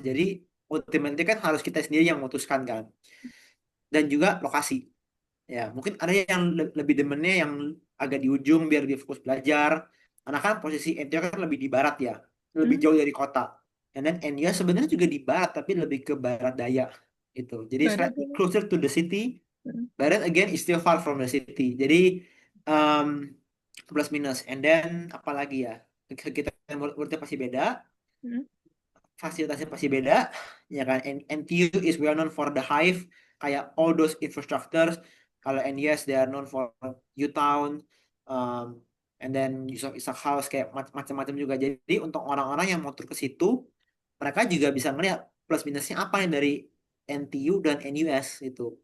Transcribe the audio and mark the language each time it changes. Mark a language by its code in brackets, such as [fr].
[id] Jadi ultimately kan harus kita sendiri yang memutuskan kan. Dan juga lokasi. Ya, mungkin ada yang lebih demennya yang agak di ujung biar lebih fokus belajar. Karena kan posisi NTU kan lebih di barat ya, lebih Hmm. jauh dari kota. [en] And then [id] NUS sebenarnya juga di barat tapi lebih ke barat daya gitu. Jadi Baru [en] slightly [id] dulu. [en] closer to the city, Hmm. but then again is still far from the city. [id] Jadi um, plus minus. [en] And then [id] apalagi ya? Kita murid-muridnya pasti beda, Hmm. fasilitasnya pasti beda, ya kan? [en] NTU is well known for the Hive, kayak all those infrastructures. Kalau NUS they are known for U-Town, um, and then Yusuf Ishak House [id] kayak macam-macam juga. Jadi untuk orang-orang yang mau tur ke situ, mereka juga bisa melihat plus minusnya apa yang dari NTU dan NUS itu.